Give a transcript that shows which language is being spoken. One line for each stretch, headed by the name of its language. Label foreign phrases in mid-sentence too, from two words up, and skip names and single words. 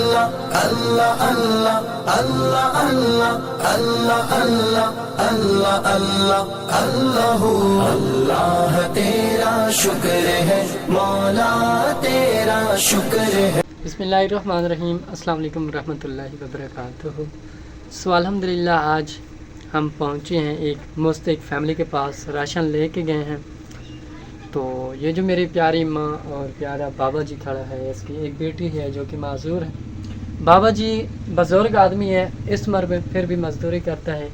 Urdu: اللہ اللہ اللہ اللہ اللہ اللہ اللہ اللہ اللہ اللہ تیرا شکر ہے مولا تیرا شکر ہے.
Arabic: بسم الله الرحمن الرحيم. السلام عليكم ورحمة الله وبركاته.
Urdu: سو الحمدللہ آج ہم پہنچے ہیں ایک مستحق فیملی کے پاس، راشن لیکے گئے ہیں. تو یہ جو میری پیاری ماں اور پیارا بابا جی کھڑا ہے، اس کی ایک بیٹی ہے جو کہ معذور ہے. بابا جی بزرگ آدمی ہے، اس عمر میں پھر بھی مزدوری کرتا ہے.